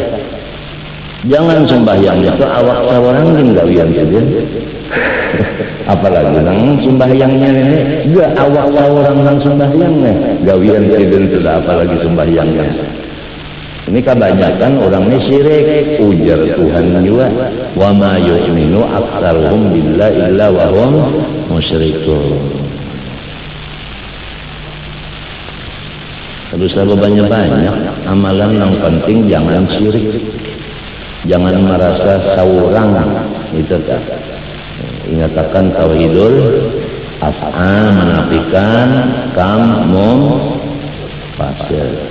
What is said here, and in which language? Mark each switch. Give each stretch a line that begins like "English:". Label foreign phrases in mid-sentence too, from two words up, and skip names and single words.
Banjar: Jangan sembahyang itu awak seorang yang gawian saja. Apalagi nang sembahyangnya ini enggak awak seorang nang sembahyangnya gawian saja sudah, apalagi sembahyangnya. Ini kebanyakan orang ini syirik, ujar Tuhan juga.
Arabic: وما يؤمن أكثرهم بالله إلا وهم مشركون.
Banjar: Terus banyak amalan yang penting jangan syirik. Jangan merasa seorang itu kan. Ingatakan
Arabic: توحيد الأفعال
Banjar: menafikan fasil.